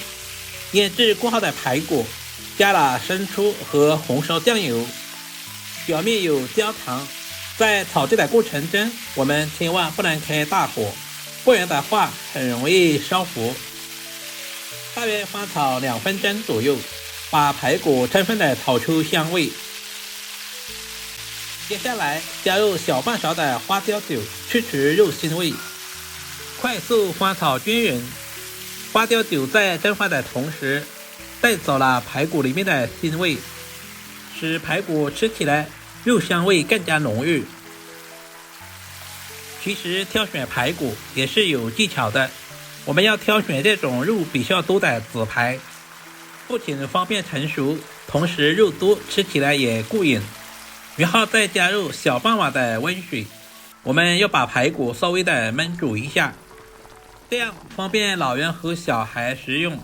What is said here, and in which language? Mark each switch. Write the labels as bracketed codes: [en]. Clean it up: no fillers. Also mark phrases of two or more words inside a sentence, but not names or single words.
[zh] 醃制過後的排骨，加了生抽和紅燒醬油。表面有焦糖，在炒制的過程中，我們千萬不能開大火，不然的話很容易燒糊。大約翻炒2分鐘左右，把排骨充分的炒出香味。接下來加入小半勺的花椒酒，去除肉腥味，快速翻炒均匀。花椒酒在蒸发的同时，带走了排骨裡面的腥味，使排骨吃起來肉香味更加濃郁。其實挑選排骨也是有技巧的， 我們要挑選這種肉比較多的紫排，不僅方便成熟，同時肉多吃起來也過癮。然後再加入小半碗的溫水，我們要把排骨稍微的燜煮一下，這樣方便老人和小孩食用。